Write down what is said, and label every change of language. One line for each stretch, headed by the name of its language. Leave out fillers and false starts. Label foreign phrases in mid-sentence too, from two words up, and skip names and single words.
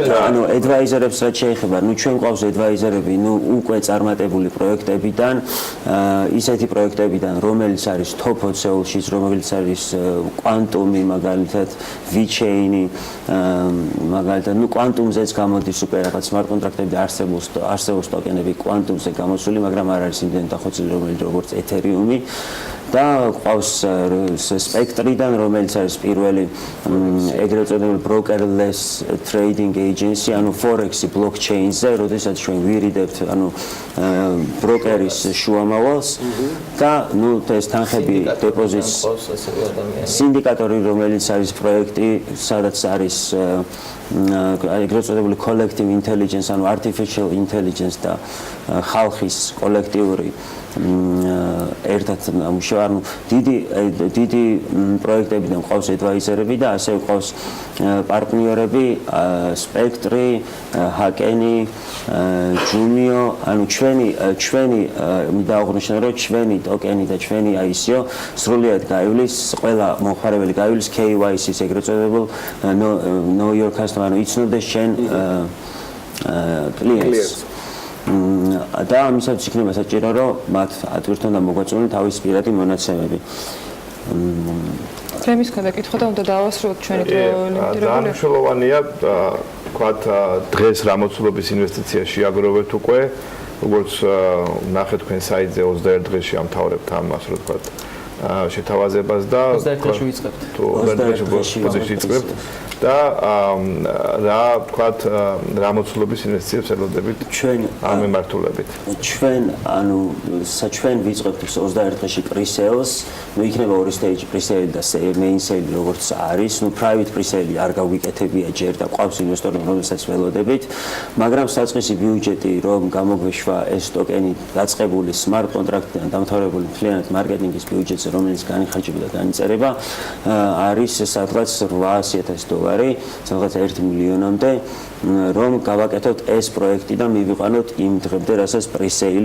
Georgian: ანუ advisor-ებს რაც შეეხება, ჩვენ ყავს advisor-ები, უკვე წარმატებული პროექტებიდან, ისეთი პროექტებიდან, რომელიც არის top 20-ში, რომელიც არის quantum-ი, მაგალითად, V-chain-ი, მაგალითად, quantum-ზეც გამოდის უკვე რაღაც smart კონტრაქტები და არსებობს ტოკენები quantum-ზე გამოსული, მაგრამ არ არის იმდენად დახოცილი, როგორც Ethereum-ი. და ყავს Spectre-დან, რომელიც არის პირველი ეგრეთ წოდებული
English: brokerless trading agency,
Georgian: ანუ forex-ი blockchain-ზე, როდესაც ჩვენ ვირიდებთ, ანუ ბროკერის შუამავალს და ეს თანხები დეპოზიტს სინდიკატორი, რომელიც არის პროექტი, სადაც არის ეგრეთ წოდებული collective intelligence, ანუ
English: artificial intelligence
Georgian: და ხალხის კოლექტიური ერთად მუშაობა, ანუ დიდი პროექტებიდან ყავს advisor-ები და ასევე ყავს პარტნიორები, Spectre, Hakeni, Jumio, ანუ ჩვენი დაუღნიშნა რომ ჩვენი ტოკენი და ჩვენი ICO სრულად გაივლის, ყველა მომხმარებელი გაივლის KYC-ს ეგრეთ წოდებულ
English: know your customer,
Georgian: ანუ იცნობდეს შენ კლიენტს. და ამისაც იქნება საჭირო, რომ მათ ატვირთონ და მოგვაწვიონ თავის პირადი მონაცემები. თემის ქონდა კითხვა და უნდა დავასრულოთ ჩვენი დრო ლიმიტირებული. მნიშვნელოვანია, თქვათ, დღეს რა მოცულობის ინვესტიცია შეაგროვებთ უკვე, როგორც ნახეთ თქვენ საიტზე 21 დღეში ამთავრებთ ამას, რო თქვათ, შეთავაზებას და 21 დღეში ვიწყებთ. თუ 21 დღეში ვიწყებთ და რა თქვათ, რა მოცულობის ინვესტიციებს ელოდებით ჩვენ ამ მიმართულებით. ჩვენ ჩვენ ვიწყებთ 21 დღეში pre-sales, იქნება ორი
English: stage pre-sale
Georgian: და
English: main sale
Georgian: როგორც არის,
English: private pre-sale
Georgian: არ გავიკეთებია ჯერ და ყავს ინვესტორები, რომელსაც ველოდებით, მაგრამ საწყისი ბიუჯეტი რომ გამოგვეშვა ეს ტოკენი დაწყებული smart კონტრაქტიდან დამთავრებული მთლიანად მარკეტინგის ბიუჯეტზე, რომელიც განიხარჯება და განიწერება, არის სადღაც $800,000, სადღაც 1 მილიონამდე, რომ გავაკეთოთ ეს პროექტი და მივიყვანოთ იმ დღემდე, რასაც pre-sale